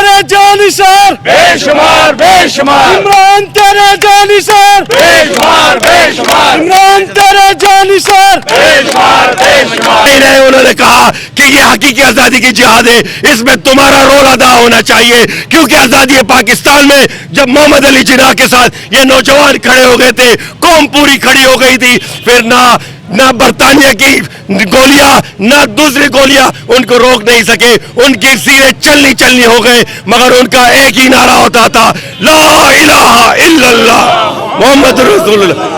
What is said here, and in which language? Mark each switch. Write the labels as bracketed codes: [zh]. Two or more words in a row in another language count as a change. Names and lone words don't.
[ur] جانشار بےشمار بےشمار عمران تیرے جانشار بےشمار بےشمار عمران تیرے جانشار بےشمار بےشمار انہوں نے کہا کہ یہ حقیقی آزادی کی جہاد ہے, اس میں تمہارا رول ادا ہونا چاہیے, کیونکہ آزادی پاکستان میں جب محمد علی جناح کے ساتھ یہ نوجوان کھڑے ہو گئے تھے, قوم پوری کھڑی ہو گئی تھی, پھر نہ برطانیہ کی گولیاں نہ دوسری گولیاں ان کو روک نہیں سکے, ان کی سیرے چلنی ہو گئے, مگر ان کا ایک ہی نعرہ ہوتا تھا, [ar] لا الہ الا اللہ محمد رسول اللہ.